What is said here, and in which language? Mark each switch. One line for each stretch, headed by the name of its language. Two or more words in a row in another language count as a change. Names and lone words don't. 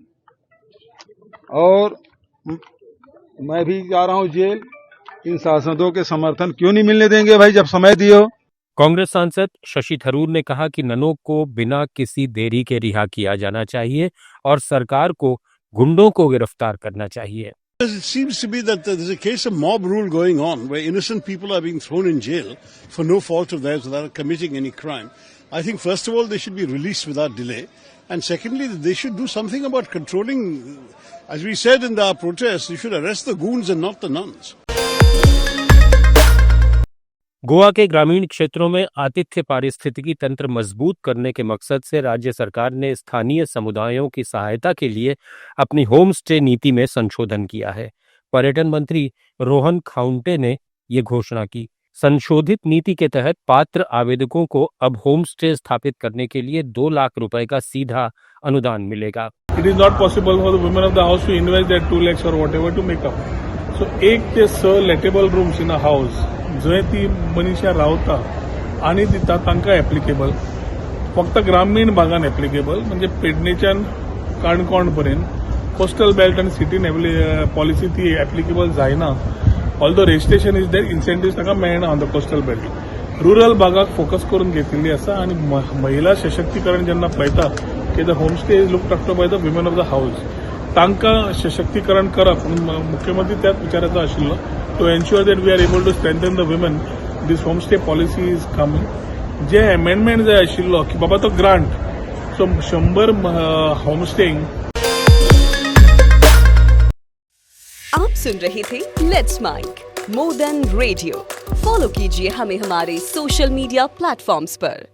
Hindi: और मैं भी जा रहा हूं जेल। इन सांसदों के समर्थन क्यों नहीं मिलने देंगे भाई, जब समय दिए हो। कांग्रेस सांसद शशि थरूर ने कहा कि ननों को बिना किसी देरी के रिहा किया जाना चाहिए और सरकार को गुंडों को गिरफ्तार करना चाहिए।
English: It seems to be that there's a case of mob rule going on where innocent people are being thrown in jail for no fault of theirs without committing any crime. I think first of all they should be released without delay, and secondly they should do something about controlling, as we said in our protest, they should arrest the goons and not the nuns.
Hindi: गोवा के ग्रामीण क्षेत्रों में आतिथ्य पारिस्थितिकी तंत्र मजबूत करने के मकसद से राज्य सरकार ने स्थानीय समुदायों की सहायता के लिए अपनी
English: home stay
Hindi: नीति में संशोधन किया है। पर्यटन मंत्री रोहन खाउंटे ने ये घोषणा की। संशोधित नीति के तहत पात्र आवेदकों को अब
English: home stay
Hindi: स्थापित करने के लिए 2 लाख रुपए का सीधा अनुदान मिलेगा।
English: It is not possible for the women of the house to invest their 2 lakhs or whatever to make up.
Konkani: So 1 ते 6
English: letable rooms in a house
Konkani: जंय ती मनशा रावता आनी दिता तांकां एप्लिकेबल, फक्त ग्रामीण भागान एप्लिकेबल, म्हणजे पेडणेच्यान काणकोण पर्यंत
English: coastal belt
Konkani: आनी सिटीन पॉलिसी ती एप्लिकेबल जायना.
English: although registration is there, incentives
Konkani: तांकां मेळना
English: on the coastal belt.
Konkani: रुरल भागाक फोकस करून घेतिल्ली आसा आनी महिला सशक्तीकरण जेन्ना पळयता की
English: the homestay is looked after by the women of the house,
Konkani: तांकां सशक्तीकरण करप. मुख्यमंत्री त्याच विचाराचो आशिल्लो.
English: To ensure that we are able to strengthen the women, this homestay policy is coming.
Konkani: जे अमेंडमेंट जाय आशिल्लो की बाबा तो ग्रांट, सो 100 होमस्टेइंग.
Hindi: आप सुन रहे थे लेट्स माइक मोर देन रेडियो. फॉलो कीजिए हमें हमारे
English: social media platforms
Hindi: पर.